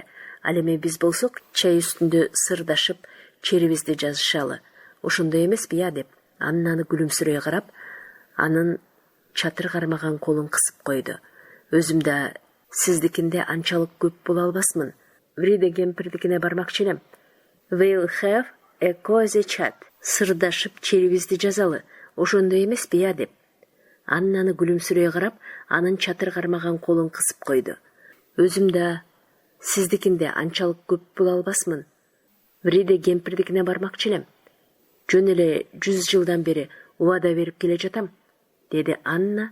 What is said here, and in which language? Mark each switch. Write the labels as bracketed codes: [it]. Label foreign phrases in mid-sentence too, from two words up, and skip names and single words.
[ky] Ал эми биз болсок чай үстүндө сырдашып, черибизди жазышалы. Ошондой эмеспи я?" деп Аннаны күлүмсүрөй карап, анын чатыр кармаган колун кысып койду. "Өзүм да сиздикинде анчалык көп боло албасмын. Вриде кемпирдикине бармакчы элем. [en] We'll have a cozy chat. [ky] Сырдашып черибизди жазалы. Ошондой эмеспи я?" деп Аннаны күлүмсүрөй карап, анын чатыр кармаган колун кысып койду. "Өзүм да сиздикинде анчалык көп боло албасмын. Вриде кемпирдикине бармакчы элем. Жөн эле 100 жылдан бери убада берип келе жатам", деди Анна.